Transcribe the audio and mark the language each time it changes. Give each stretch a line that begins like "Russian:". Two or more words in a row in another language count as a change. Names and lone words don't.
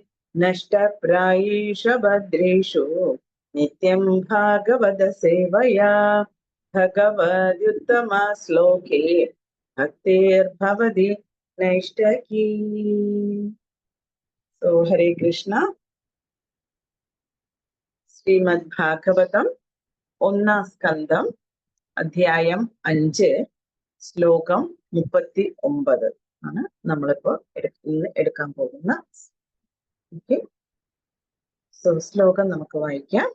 Sanskrit: नष्टप्रायेषु भद्रेषु नित्यं भागवत सेवया भगवद्युत्तमश्लोके भक्तिर्भवति नैष्टकी।
English: So Hare Krishna.
Malayalam: ശ്രീമദ് ഭാഗവതം ഒന്നാം സ്കന്ധം അധ്യായം 5 ശ്ലോകം 39 ആണ് നമ്മളിപ്പോ എടുക്കാൻ പോകുന്ന.
English: okay, so
Malayalam: ശ്ലോകം നമുക്ക് വായിക്കാം.